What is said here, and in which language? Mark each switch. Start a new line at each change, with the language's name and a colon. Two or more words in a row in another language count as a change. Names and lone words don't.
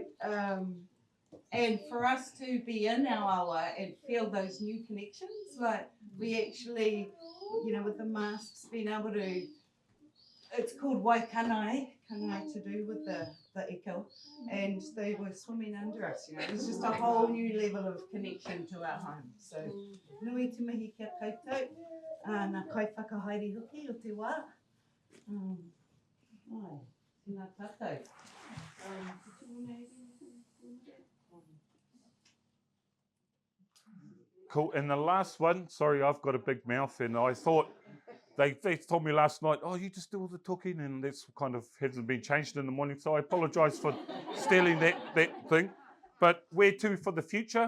English: And for us to be in our awa and feel those new connections, like we actually, with the masks, being able to, it's called kanai to do with the eko, and they were swimming under us, it was just a whole new level of connection to our home. So,
Māori: nui te mihi kia koutou, nā kai whakahaere hoki o te wā. Tēnā tātou.
English: Cool. And the last one, sorry, I've got a big mouth, and I thought they told me last night, oh, you just do all the talking, and that's kind of hasn't been changed in the morning. So I apologise for stealing that thing. But where to for the future?